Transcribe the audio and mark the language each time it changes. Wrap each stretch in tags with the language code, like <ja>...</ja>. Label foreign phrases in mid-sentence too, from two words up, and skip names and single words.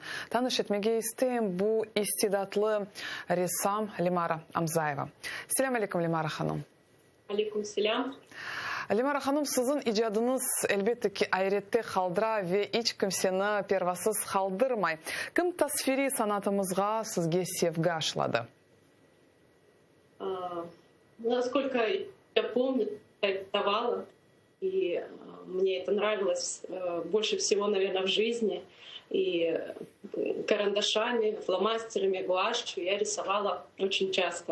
<crh>Tanış etmege isteyim bu istidatlı ressam Limara Amzayeva.</crh> <ar>السلام عليكم</ar> <crh>Limara Hanım.</crh> <ar>عليكم سلام.</ar> <crh>Limara Hanım, sizin icadınız elbette ki ayrette kaldıra ve hiç kimseni pervasız kaldırmay. Kim tasviri sanatımızga sizge sevgi aşıladı?</crh> <ru>Насколько я помню, я рисовала, и мне это нравилось больше всего, наверное, в жизни. И карандашами, фломастерами, гуашью я рисовала очень часто.</ru>